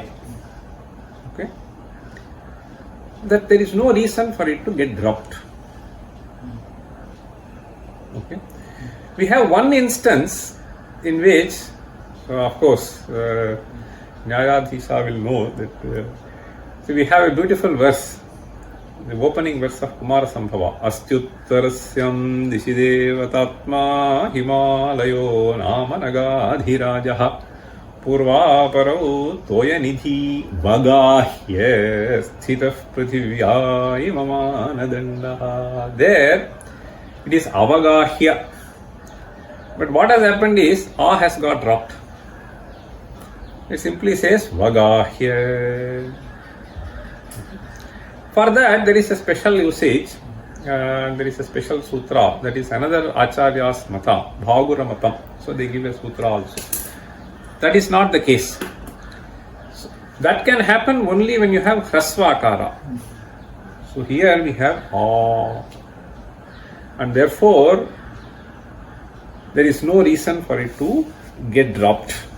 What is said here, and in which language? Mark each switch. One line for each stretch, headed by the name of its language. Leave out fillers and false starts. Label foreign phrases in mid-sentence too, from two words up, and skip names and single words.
English: Okay, that there is no reason for it to get dropped. Okay, we have one instance in which, of course, Nyayadhisha will know that. So we have a beautiful verse, the opening verse of Kumara Sambhava.
Sanskrit: अस्त्युत्तरस्यां दिशिदेवतात्मा हिमालयो नामनगाधिराजः पूर्वापरौ तोयनिधी वगाह्य स्थितः पृथिव्या इमामानदण्ड.
English: There it is avagahya. But what has happened is A has got dropped. It simply says vagahya. For that, there is a special usage, there is a special sutra, that is another Acharya's mata, Bhagura matam. So they give a sutra also. That is not the case. That can happen only when you have hrasvakara. So here we have A, and therefore there is no reason for it to get dropped.